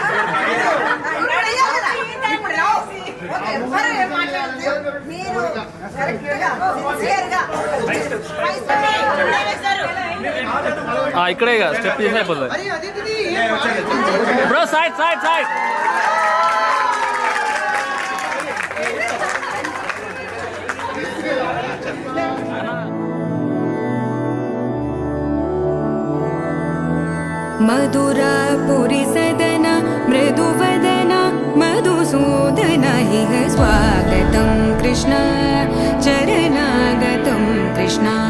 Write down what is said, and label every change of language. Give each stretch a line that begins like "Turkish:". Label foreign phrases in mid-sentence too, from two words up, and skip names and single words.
Telugu: ఇక్కడే స్టెప్ చేసి అయిపోతుంది బ్రో.
English: side side side.
Sanskrit: मधुरापुरी सदन मृदुवदन मधुसूदन इह स्वागतं कृष्ण चरणागतं कृष्ण